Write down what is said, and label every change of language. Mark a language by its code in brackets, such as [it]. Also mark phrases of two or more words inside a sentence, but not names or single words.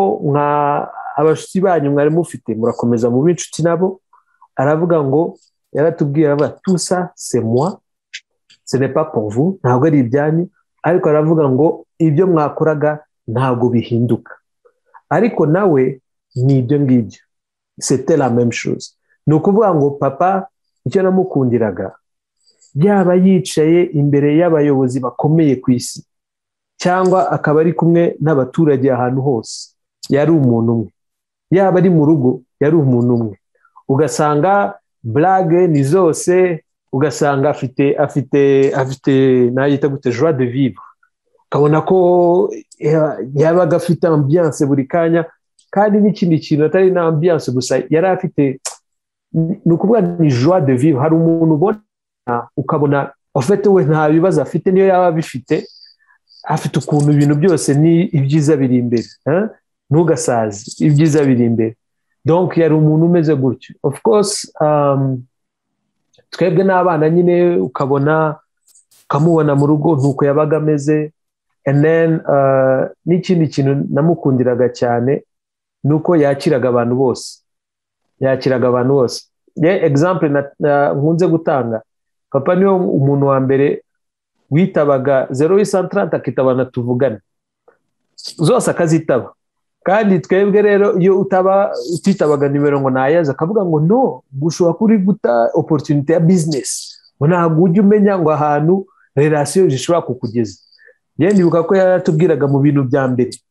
[rw] abashuti banyu mwari mufite murakomeza mu binshuti nabo aravuga ngo yaratubwira aba [fr] tout ça c'est moi ce n'est pas pour vous [rw] ntabwo ari ibyanyu ariko aravuga ngo ibyo mwakoraga ntabwo bihinduka ariko nawe ni ibyo ngibyo [fr] c'était la même chose [rw] ni ukuvuga ngo papa icyo namukundiraga yaba yicaye imbere y'abayobozi bakomeye ku isi cyangwa akaba ari kumwe n'abaturage ahantu hose yari umuntu umwe yaba ari mu rugo yari umuntu umwe ugasanga blague ni zose ugasanga afite nayita gute [fr] joie de vivre [rw] ukabona ko yabaga afite ambiance buri kanya kandi n'ikindi kintu atari na ambiance gusa yari afite ni ukuvuga ni [fr] joie de vivre [rw] hari umuntu ubona ukabona afite we nta bibazo afite niyo yaba bifite afite ukuntu ibintu byose ni ibyiza biri imbere ntugasaze ibyiza biri imbere donc yari umuntu umeze gutyo [en] of course [rw] twebwe n'abana nyine ukamubona mu rugo ntuko yabaga ameze [en] and then [rw] n'ikindi kintu namukundiraga cyane nuko yakiraga abantu bose example nkunze gutanga papa niyo umuntu wa mbere witabaga 0830 akitabana tuvugane zose akazitaba kandi twebwe rero iyo utitabaga nimero ngo nayaza akavuga ngo no gushobora kuri guta opportunity ya business ntabwo ujya umenya ngo ahantu relation zishobora kukugeza ndibuka ko yaratubwiraga mu bintu bya mbere